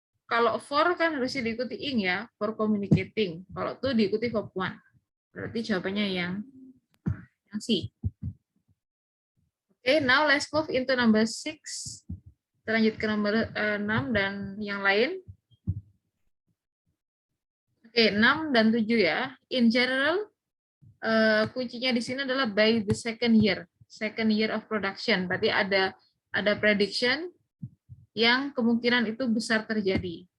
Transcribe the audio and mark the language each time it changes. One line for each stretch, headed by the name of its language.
Indonesian: Kalau for kan harusnya diikuti ing ya,
English: for communicating.
Indonesian: Kalau to diikuti verb 1. Berarti jawabannya yang C.
English: Oke, now let's move into number 6.
Indonesian: Kita lanjut ke nomor 6 dan yang lain. Oke, 6 dan 7 ya. In general, kuncinya di sini adalah
English: by the second year of production.
Indonesian: Berarti ada prediction yang kemungkinan itu besar terjadi.